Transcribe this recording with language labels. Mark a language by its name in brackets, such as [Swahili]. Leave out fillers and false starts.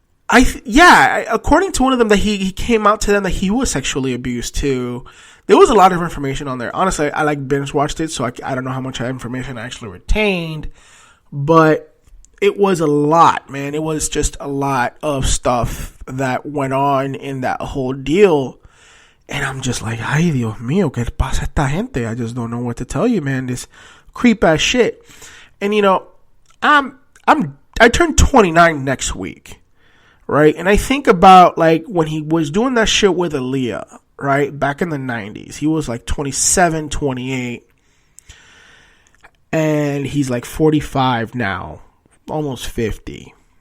[English] According to one of them, that he came out to them that he was sexually abused too. There was a lot of information on there. Honestly, I like binge watched it, so I don't know how much information I actually retained, but it was a lot, man. It was just a lot of stuff that went on in that whole deal. And I'm just like, [Spanish] ay, Dios mío, ¿qué pasa esta gente? [English] I just don't know what to tell you, man. This creep ass shit. And you know, I turn 29 next week, right? And I think about like when he was doing that shit with Aaliyah, right? Back in the 90s. He was like 27, 28. And he's like 45 now, almost 50.